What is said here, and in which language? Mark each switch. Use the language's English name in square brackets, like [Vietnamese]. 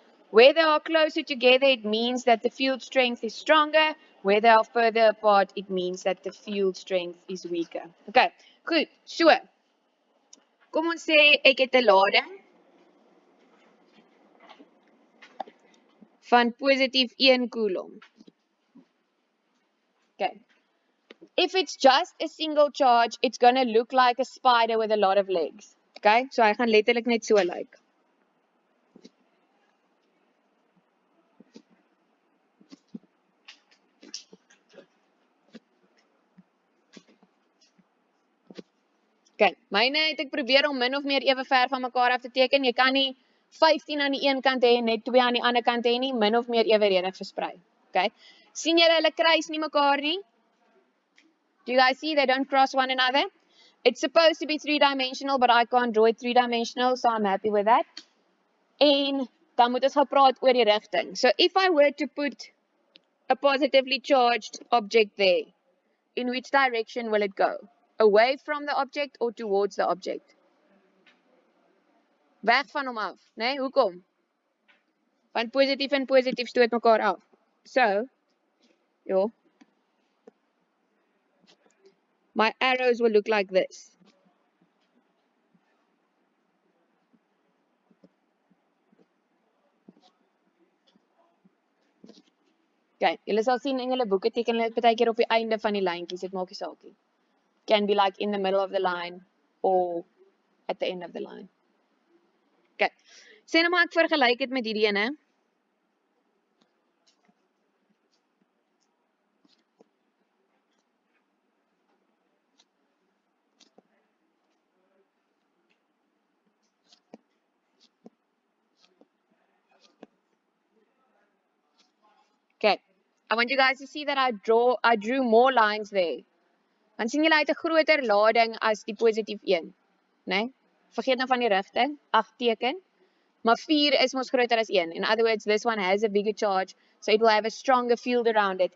[English] Where they are closer together, it means that the field strength is stronger. Where they are further apart, it means that the field strength is weaker. [Afrikaans] Okay, goed, so, kom ons sê ek het 'n lading van positief 1 coulomb. Okay. [English] If it's just a single charge, it's going to look like a spider with a lot of legs. [Afrikaans] Okay, so hy gaan letterlik net so lyk. Okay, myne het ek probeer om min of meer ewe ver van mekaar af te teken. Jy kan nie 15 aan die een kant hê en net 2 aan die ander kant hê nie, min of meer ewereedig versprei. Okay, sien julle hulle kruis nie mekaar nie? [English] Do you guys see they don't cross one another? It's supposed to be 3-dimensional, but I can't draw it 3-dimensional, so I'm happy with that. [Afrikaans] En dan moet ons gaan praat oor die rigting. [English] So if I were to put a positively charged object there, in which direction will it go? Away from the object or towards the object? [Afrikaans] Weg van hom af, né? Hoekom? Want positief en positief stoot mekaar af. So, ja. [English] My arrows will look like this. [Afrikaans] Okay, julle sal sien in julle boeke teken hulle dit baie keer op die einde van die lyntjies, dit maak nie saak nie. [English] Can be like in the middle of the line or at the end of the line. [Afrikaans] Okay, sê nou maar ek vergelyk dit met hierdie ene. [English] Okay, I want you guys to see that I drew more lines there. [Afrikaans] Dan sien julle uit 'n groter lading as die positief 1, né? Vergeet nou van die rigting, teken. Maar 4 is mos groter as 1. [English] In other words, this one has a bigger charge, so it will have a stronger field around it.